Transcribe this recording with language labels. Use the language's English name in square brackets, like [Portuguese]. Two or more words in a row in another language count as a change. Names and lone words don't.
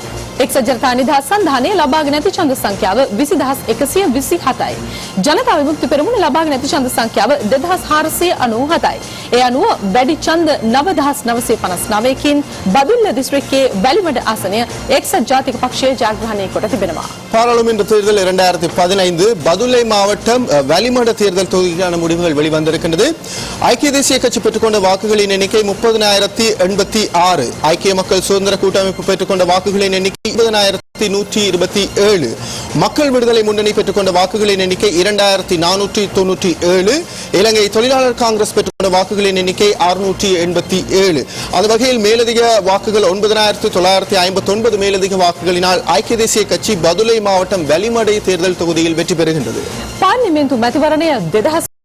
[Sinhala] එක්සත් ජනතා නිදහස් සන්ධානයේ ලබාගෙන ඇති ඡන්ද සංඛ්‍යාව 20127යි. ජනතා විමුක්ති පෙරමුණ ලබාගෙන ඇති ඡන්ද සංඛ්‍යාව 2497යි. ඒ අනුව වැඩි ඡන්ද 9959කින් බදුල්ල දිස්ත්‍රික්කයේ වැලිමඩ ආසනය එක්සත් ජාතික පක්ෂය ජයග්‍රහණය කොට තිබෙනවා. [Tamil] பாராளுமன்ற தேர்தல் 2015 பதுளை மாவட்டம் வலிமட தேர்தல் தொகுதிக்கான முடிவுகள் வெளிவந்திருக்கின்றது. ஐக்கிய தேசிய கட்சி பெற்றுக்கொண்ட வாக்குகளின் எண்ணிக்கை 30,086. ஐக்கிய மக்கள் சுதந்திர கூட்டமைப்பு பெற்றுக்கொண்ட வாக்குகளின் எண்ணிக்கை 20,127. மக்கள் விடுதலை முன்னணி பெற்றுக்கொண்ட வாக்குகளின் எண்ணிக்கை 2,497. இலங்கை தொழிலாளர் காங்கிரஸ் பெற்றுக்கொண்ட வாக்குகளின் எண்ணிக்கை 687. அந்த வகையில் மேலதிக வாக்குகள் 9,959 மேலதிக வாக்குகளினால் ஐக்கிய தேசிய கட்சி பதுளை மாவட்டம் වැලිමඩ தேர்தல் தொகுதியில் வெற்றி பெறுகின்றது. [Sinhala] පාර්ලිමේන්තු මැතිවරණය